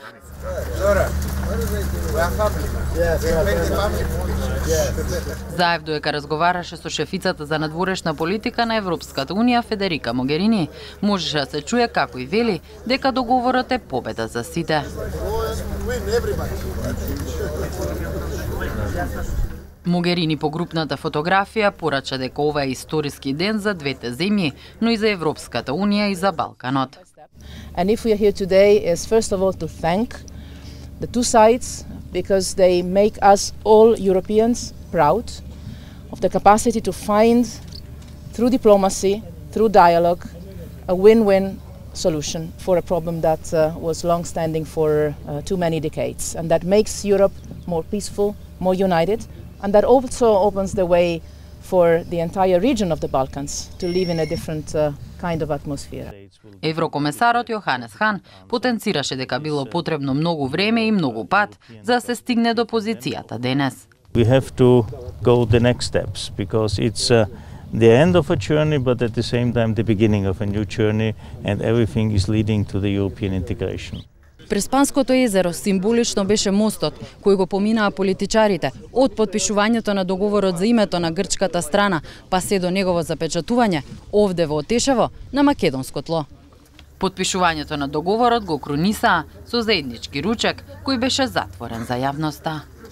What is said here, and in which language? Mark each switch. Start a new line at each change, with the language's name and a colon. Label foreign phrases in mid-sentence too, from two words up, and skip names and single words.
Macedonian: Заев додека разговараше со шефицата за надворешна политика на Европската унија Федерика Могерини, можеше да се чуе како и вели дека договорот е победа за сите. Могерини по групната фотографија порача дека ова е историски ден за двете земји, но и за Европската унија и за Балканот.
English: And if we are here today is first of all to thank the two sides because they make us all Europeans proud of the capacity to find, through diplomacy, through dialogue, a win-win solution for a problem that was long-standing for too many decades, and that makes Europe more peaceful, more united, and that also opens the way for the entire region of the Balkans to live in a different kind of atmosphere.
Macedonian: Еврокомесарот Јоханес Хан потенцираше дека било потребно многу време и многу пат за да се стигне до позицијата денес.
English: We have to go the next steps because it's the end of a journey, but at the same time the beginning of a new journey, and everything is leading to the European integration.
Macedonian: Преспанското езеро символично беше мостот кој го поминаа политичарите од потпишувањето на договорот за името на грчката страна па се до негово запечатување овде во Отешево на македонско тло. Потпишувањето на договорот го крунисаа со заеднички ручек кој беше затворен за јавноста.